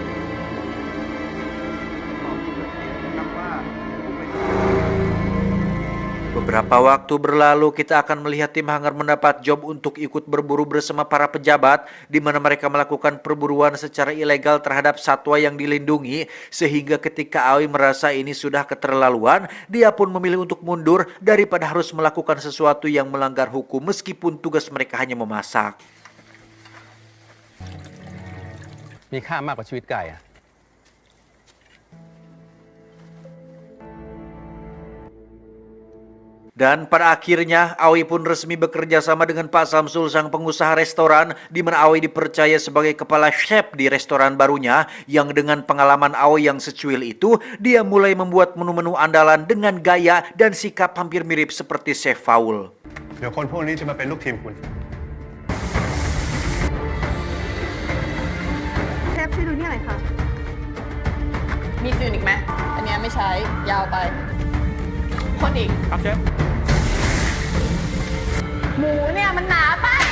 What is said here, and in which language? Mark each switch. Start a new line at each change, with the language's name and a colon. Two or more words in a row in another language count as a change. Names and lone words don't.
Indonesian: Beberapa waktu berlalu, kita akan melihat tim Hanger mendapat job untuk ikut berburu bersama para pejabat, di mana mereka melakukan perburuan secara ilegal terhadap satwa yang dilindungi, sehingga ketika Aoi merasa ini sudah keterlaluan, dia pun memilih untuk mundur daripada harus melakukan sesuatu yang melanggar hukum meskipun tugas mereka hanya memasak.
Thai: มีค่ามากกว่าชีวิตไก่อะ
Indonesian: Dan pada akhirnya Aoi pun resmi bekerja sama dengan Pak Samsul, sang pengusaha restoran, di mana Aoi dipercaya sebagai kepala chef di restoran barunya, yang dengan pengalaman Aoi yang secuil itu, dia mulai membuat menu-menu andalan dengan gaya dan sikap hampir mirip seperti Chef Paul.
Thai: เดี๋ยวคนพวกนี้จะมาเป็นลูกทีมคุณ เชฟช่วยดูนี่หน่อยค่ะ มีอื่นอีกไหม อันเนี้ยไม่ใช้ ยาวไป คนอีก ครับเชฟ หมูเนี่ยมันหนาไป